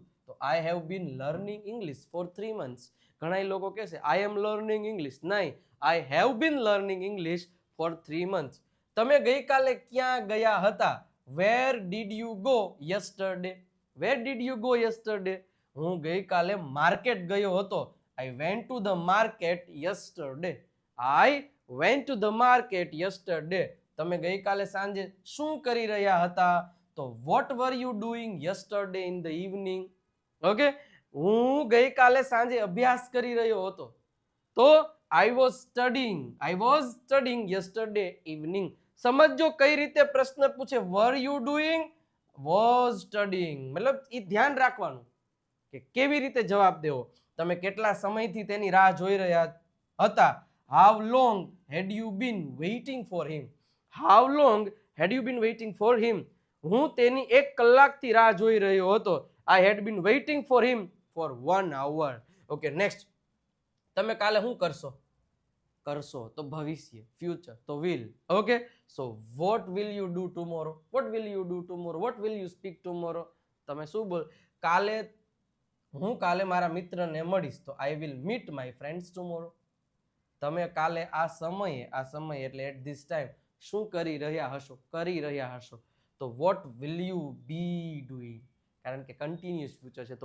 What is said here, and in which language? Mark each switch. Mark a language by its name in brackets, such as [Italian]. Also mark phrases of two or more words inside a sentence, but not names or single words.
[English] તો I have been learning English for 3 months. [Gujarati] ઘણા લોકો કહે છે [English] I am learning English. નહીં, I have been learning English for 3 months. [Gujarati] તમે ગઈકાલે ક્યાં ગયા હતા? [English] Where did you go yesterday? Where did you go yesterday? [Gujarati] હું ગઈકાલે માર્કેટ ગયો હતો. [English] I went to the market yesterday. I went to the market yesterday. [Gujarati] તમે ગઈકાલે સાંજે શું કરી રહ્યા હતા? [English] તો what were you doing yesterday in the evening? [Gujarati] ઓકે, હું ગઈકાલે સાંજે અભ્યાસ કરી રહ્યો હતો. [English] તો I was studying yesterday evening. [Gujarati] સમજો કઈ રીતે પ્રશ્ન પૂછે. [English] were you doing, was studying. [Gujarati] મતલબ એ ધ્યાન રાખવાનું કે કેવી રીતે જવાબ દેવો. તમે કેટલા સમયથી તેની રાહ જોઈ રહ્યા હતા? [English] How long had you been waiting for him? How long had you been waiting for him? [Gujarati] હું તેની 1 કલાકથી રાહ જોઈ રહ્યો હતો. [English] I had been waiting for him for 1 hour. Okay, next. [Gujarati] તમે કાલે શું કરશો? કરશો તો ભવિષ્ય, [English] future તો will. Okay, so what will you do tomorrow? What will you do tomorrow? What will you speak tomorrow? [Gujarati] તમે શું બોલ? કાલે હું કાલે મારા મિત્રને મળીશ. [English] તો I will meet my friends tomorrow. [Gujarati] તમે કાલે આ સમયે એટલે [English] at this time [Gujarati] શું કરી રહ્યા હશો? [English] તો what will you be doing? [Gujarati] કારણ કે [English] continuous future છે.